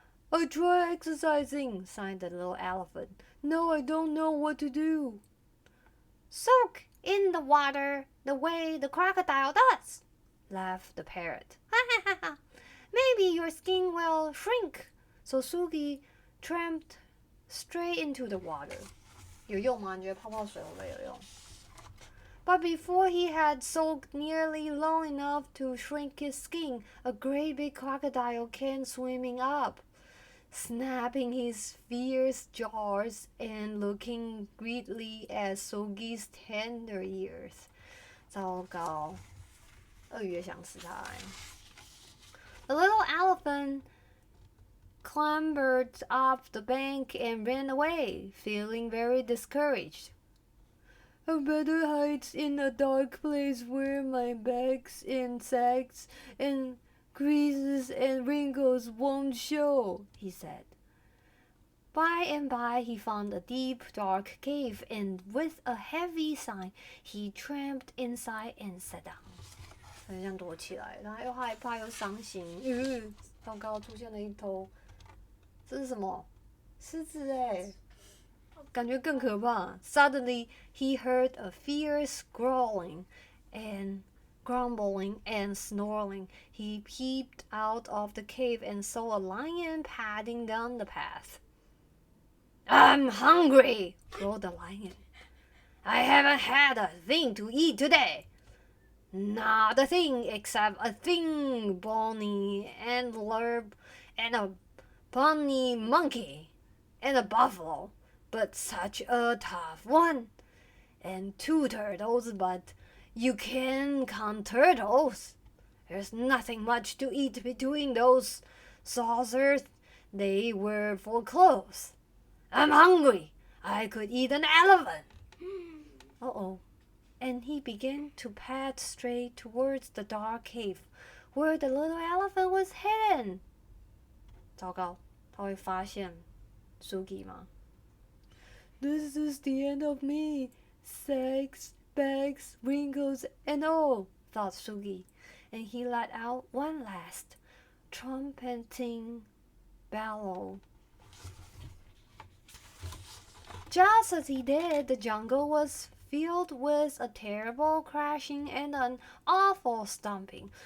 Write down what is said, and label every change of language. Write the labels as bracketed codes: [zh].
[en] I try exercising, sighed the little elephant. No, I don't know what to do. Soak in the water the way the crocodile does, laughed the parrot. Maybe your skin will shrink. So Sugi tramped straight into the water. [zh] 有用吗？你觉得泡泡水会不会有用？ [en] But before he had soaked nearly long enough to shrink his skin, a great big crocodile came swimming up, snapping his fierce jaws and looking greedily at Sugi's tender ears. [zh] 糟糕，鳄鱼也想吃它欸。 [en] The little elephant clambered up the bank and ran away, feeling very discouraged. I better hide in a dark place where my bags and sags and creases and wrinkles won't show, he said. By and by he found a deep, dark cave, and with a heavy sigh, he tramped inside and sat down. [zh] 很想躲起来，然后又害怕又伤心。糟糕，出现了一头，这是什么？狮子哎！感觉更可怕。 [en] Suddenly, he heard a fierce growling and grumbling and snarling. He peeped out of the cave and saw a lion padding down the path. I'm hungry, roared the lion. I haven't had a thing to eat today. Not a thing except a thin, bony antelope and a bunny monkey and a buffalo, but such a tough one. And 2 turtles, but you can count turtles. There's nothing much to eat between those saucers. They were for clothes. I'm hungry. I could eat an elephant. Uh-oh. And he began to pad straight towards the dark cave, where the little elephant was hidden. [zh] 糟糕，他会发现 Sugi 吗？ [en] This is the end of me. Sags, bags, wrinkles, and all, thought Sugi, and he let out one last trumpeting bellow. Just as he did, the jungle was filled with a terrible crashing and an awful stomping.